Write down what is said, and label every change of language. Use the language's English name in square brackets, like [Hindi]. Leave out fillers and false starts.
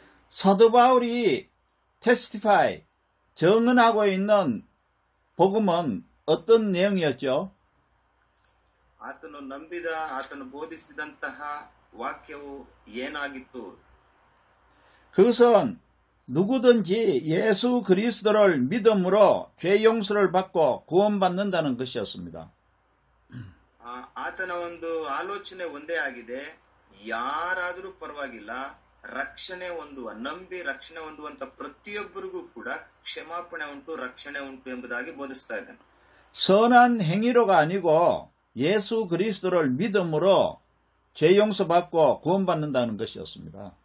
[Korean] 사도 바울이 테스티파이 증언하고 있는 복음은 어떤 내용이었죠? [Kannada] ಆತನು ನಂಬಿದ, ಆತನು ಬೋಧಿಸಿದಂತಹ ವಾಕ್ಯವು ಏನಾಗಿತ್ತು? [Korean] 그것은 누구든지 예수 그리스도를 믿음으로 죄 용서를 받고 구원받는다는 것이었습니다. [Kannada] ಆತನ ಒಂದು ಆಲೋಚನೆ ಒಂದೇ ಆಗಿದೆ. ಯಾರಾದರೂ ಪರವಾಗಿಲ್ಲ, ರಕ್ಷಣೆ ಹೊಂದುವ, ನಂಬಿ ರಕ್ಷಣೆ ಹೊಂದುವಂತ ಪ್ರತಿಯೊಬ್ಬರಿಗೂ ಕೂಡ ಕ್ಷಮಾಪಣೆ ಉಂಟು, ರಕ್ಷಣೆ ಉಂಟು ಎಂಬುದಾಗಿ ಬೋಧಿಸ್ತಾ ಇದ್ದಾನೆ. [Korean] 선한 행위로가 아니고 예수 그리스도를 믿음으로 죄 용서받고 구원받는다는 것이었습니다.